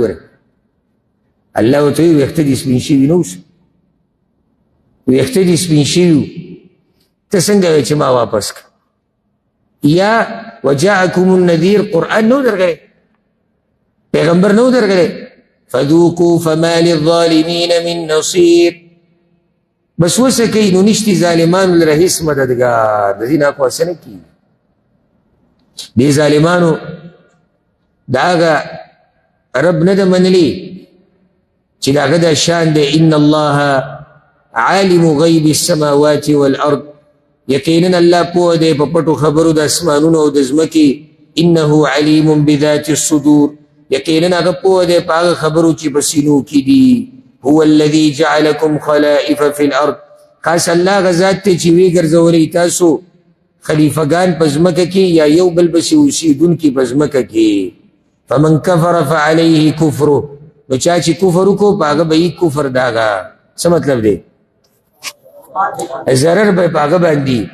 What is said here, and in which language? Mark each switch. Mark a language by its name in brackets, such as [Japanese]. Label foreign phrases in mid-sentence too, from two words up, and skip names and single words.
[Pashto] ګوره الله ورته وایي ویښته دې سپین شوي نه اوس، ویښته دې سپین شوي، ته څنګه وایې چې ما واپس کړه؟ [Arabic] یا وجاءکم النذیر [Pashto] قرآن نو درغلی، پیغمبر نو درغلی. [Arabic] فذوقوا فما للظالمین من نصیر. [Pashto] بس وسه کوي نو نشتی ظالمانو لره هېڅ مددګار، د دې نه اخوا څه نه کېږي. دې ظالمانو د هغه رب نه ده منلي چې د هغه دا شان دی. [Arabic] ان الله عالم غیب السماوات والارض، [Pashto] یقینا الله پوه دی په پټو خبرو د اسمانونو او د ځمکې. [Arabic] انه علیم بذات الصدور، [Pashto] یقینا هغه پوه دی په هغه خبرو چې په سینو کې دي. [Arabic] هو الذي جعلکم خلائف فی الارض، [Pashto] خاص الله هغه ذات دی چې ویې ګرځولی تاسو خلیفګان په ځمکه کې، یا یو بل پسې اوسېدونکي په ځمکه کې. [Arabic] فمن کفر فعلیه کفره، [Pashto] نو چا چې کفر وکړو په هغه به یې کفر د هغه. څه مطلب دی؟ ضرر به په هغه باندې.